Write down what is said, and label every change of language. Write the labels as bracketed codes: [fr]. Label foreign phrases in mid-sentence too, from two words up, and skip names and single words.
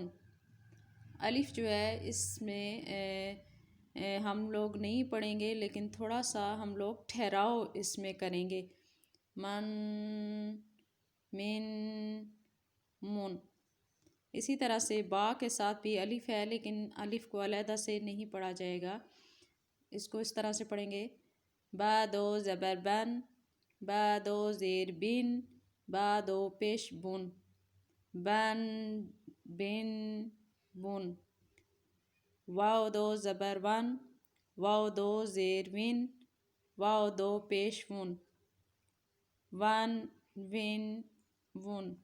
[ur] الف جو ہے اس میں ہم لوگ نہیں پڑھیں گے، لیکن تھوڑا سا ہم لوگ ٹھہراؤ اس میں کریں گے۔ [ar] من، من، من۔ [ur] اسی طرح سے با کے ساتھ بھی الف ہے، لیکن الف کو علیحدہ سے نہیں پڑھا جائے گا، اس کو اس طرح سے پڑھیں گے، با دو زبر بن، با دو زیر بن، با دو پیش بن، بن، بن، بن۔ واو دو زبر ون، واو دو زیر ون، واو دو پیش ون، ون، ون، ون۔